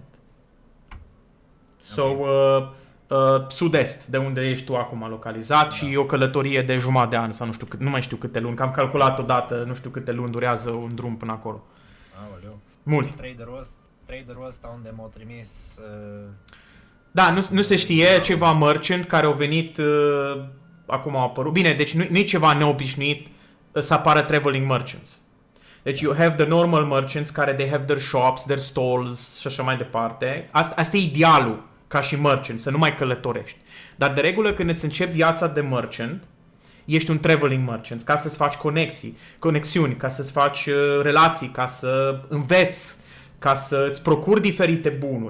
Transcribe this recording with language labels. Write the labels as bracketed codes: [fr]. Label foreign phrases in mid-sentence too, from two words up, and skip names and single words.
[ro] So, sud-est, de unde ești tu acum localizat, și o călătorie de jumătate de an sau nu știu nu mai știu câte luni, că am calculat odată, nu știu câte luni durează un drum până acolo. Aoleu. Mult. Traderul ăsta unde m-au trimis... Da, nu se știe, ceva merchant care au venit, acum au apărut. Bine, deci nu e ceva neobișnuit să apară [en] traveling merchants. Deci you have the normal merchants care they have their shops, their stalls [ro] și așa mai departe. Asta e idealul ca și merchant, să nu mai călătorești. Dar de regulă când îți începi viața de merchant, ești un [en] traveling merchant, [ro] ca să-ți faci conexiuni, ca să-ți faci relații, ca să înveți, ca să-ți procuri diferite bunuri.